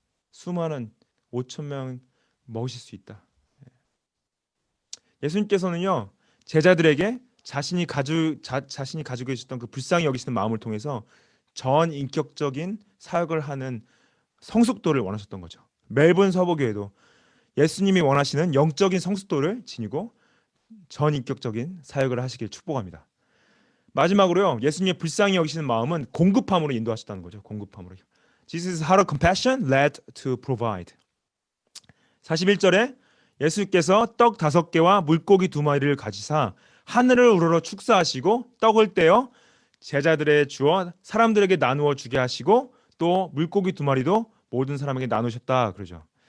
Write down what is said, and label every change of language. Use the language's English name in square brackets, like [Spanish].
[Korean] 수많은 5천 명 먹으실 수 있다. 예수님께서는요, 제자들에게 자신이 가지고 계셨던 그 불쌍히 여기시는 마음을 통해서 전 인격적인 사역을 하는 성숙도를 원하셨던 거죠. 멜번 서부교회도 예수님이 원하시는 영적인 성숙도를 지니고 전 인격적인 사역을 하시길 축복합니다. 마지막으로요, 예수님의 불쌍히 여기시는 마음은 공급함으로 인도하셨다는 거죠. 공급함으로. [English] Jesus had a compassion led to provide. [Korean] 41절에 예수께서 떡 5개와 물고기 2마리를 가지사 하늘을 우러러 축사하시고 떡을 떼어 제자들에 주어 사람들에게 나누어 주게 하시고 또 물고기 2마리도 모든 사람에게 나누셨다 그러죠.